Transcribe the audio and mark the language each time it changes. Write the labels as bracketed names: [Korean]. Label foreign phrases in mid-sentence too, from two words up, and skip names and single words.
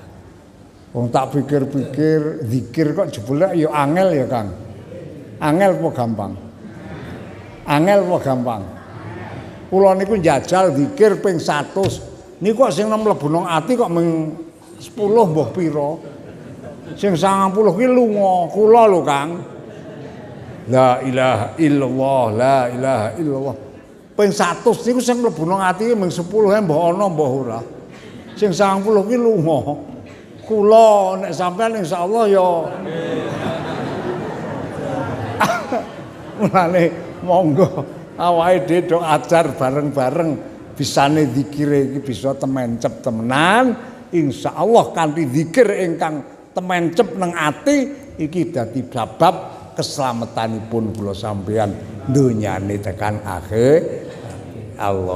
[Javanese] Wong tak pikir-pikir zikir kok jebule ya angel ya Kang. Angel apa gampang? Angel apa gampang? Kula niku njajal zikir ping 100. Niku kok sing mlebu nang ati kok mung 10 mbah pira. Sing 90 ki lunga kula lho Kang. [Arabic] لا إله إلا الله، لا إله إلا الله. [Javanese] Ping 100 niku sing mlebu nang ati mung 10 ae mbah ana mbah ora. Sing 90 ki lunga. Kula nek sampean insyaallah ya mulane monggo awake dhewe do ajar bareng-bareng bisane zikire iki bisa temencep temenan insyaallah kanthi zikir ingkang temencep nang ati iki dadi sebab keselamatanipun kula sampeyan donyane tekan akhir.